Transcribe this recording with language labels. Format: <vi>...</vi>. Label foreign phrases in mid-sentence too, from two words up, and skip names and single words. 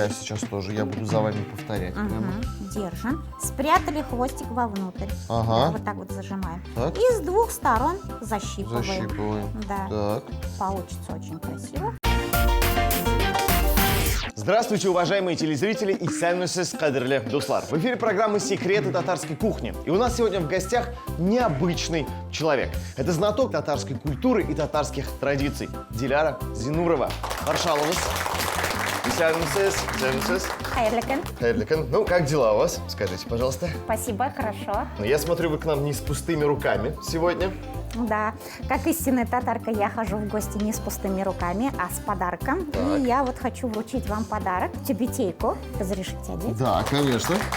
<ru>я сейчас тоже, я буду за вами повторять. прямо. Держим. Спрятали хвостик вовнутрь. Ага. Да, вот так вот зажимаем. Так. И с двух сторон защипываем. Защипываем. Да. Так. Получится очень красиво. Здравствуйте, уважаемые телезрители и</ru> <kk>сәлеметсіз қадірлі достар.</kk> <ru>В эфире программы «Секреты татарской кухни». И у нас сегодня в гостях необычный человек. Это знаток татарской культуры и татарских традиций.</ru> <kk>Диляра Зинурова. Маршаловыз. Сәлеметсіз.</kk> <tt>Хайрлы күн. Хайырлы күн.</tt> <ru>Ну, как дела у вас? Скажите, пожалуйста. Спасибо, хорошо. Ну, я смотрю, вы к нам не с пустыми руками сегодня. Да, как истинная татарка, я хожу в гости не с пустыми руками, а с подарком. Так. И я вот хочу вручить вам подарок. Тюбетейку. Разрешите одеть? Да, конечно.</ru>